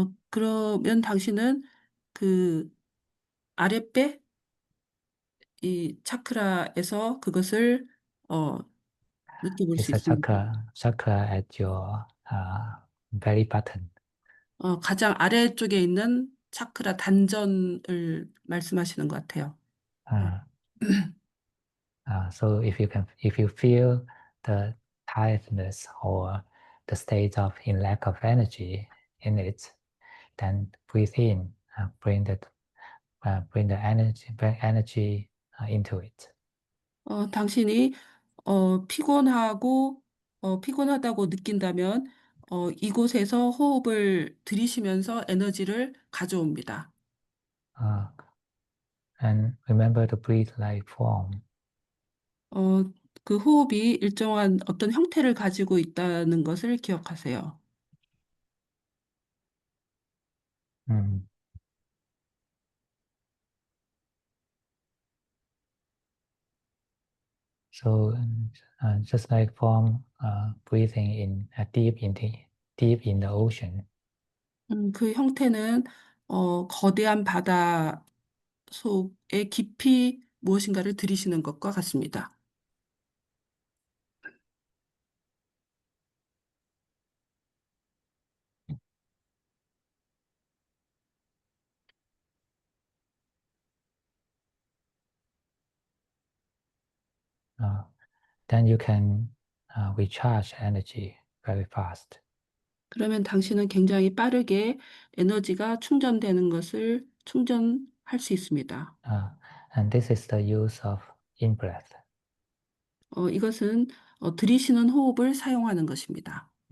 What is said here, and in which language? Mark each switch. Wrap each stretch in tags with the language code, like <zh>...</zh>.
<ko>그러면 당신은 그 아랫배 이 차크라에서 그것을 느껴볼 수</ko> <en>It's a</en> <ko>있습니다.</ko> <en>chakra at your belly button.</en> <ko>가장 아래쪽에 있는 차크라 단전을 말씀하시는 것 같아요.</ko> <en>So if you feel the tiredness or the state of in lack of energy in it, then breathe in, bring the energy into it.</en> <ko>당신이 피곤하다고 느낀다면 이곳에서 호흡을 들이쉬면서 에너지를 가져옵니다.</ko> <en>And remember to breathe like form.</en> <ko>그 호흡이 일정한 어떤 형태를 가지고 있다는 것을 기억하세요.</ko> <en>So just like form, breathing in deep in the ocean.</en> <ko>그 형태는 거대한 바다 속에 깊이 무엇인가를 들이쉬는 것과 같습니다.</ko> <en>Then you can recharge energy very fast.</en> <ko>그러면 당신은 굉장히 빠르게 에너지가 충전되는 것을 충전할 수 있습니다.</ko> <en>And this is the use of in-breath.</en> <ko>이것은 들이쉬는 호흡을 사용하는 것입니다.</ko>